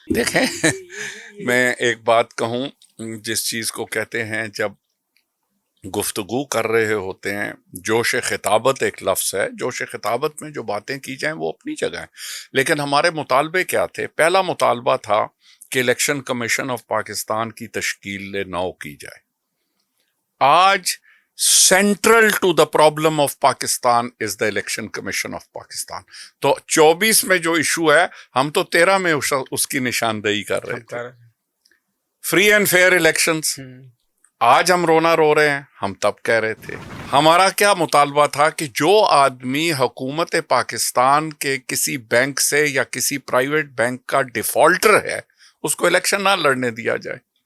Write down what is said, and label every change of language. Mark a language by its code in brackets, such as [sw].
[ur] دیکھیں میں ایک بات کہوں, جس چیز کو کہتے ہیں جب گفتگو کر رہے ہوتے ہیں, جوش خطابت ایک لفظ ہے, جوش خطابت میں جو باتیں کی جائیں وہ اپنی جگہ ہیں, لیکن ہمارے مطالبے کیا تھے؟ پہلا مطالبہ تھا کہ الیکشن کمیشن آف پاکستان کی تشکیل نو کی جائے. آج [en] Central to the problem of Pakistan is the election commission of Pakistan. [ur] تو 24 میں جو ایشو ہے ہم تو 13 میں اس کی نشاندہی کر رہے تھے, [en] Free and fair elections. [ur] آج ہم رونا رو رہے ہیں, ہم تب کہہ رہے تھے. ہمارا کیا مطالبہ تھا کہ جو آدمی حکومت پاکستان کے کسی بینک سے یا کسی پرائیویٹ بینک کا ڈیفالٹر ہے اس کو الیکشن نہ لڑنے دیا جائے.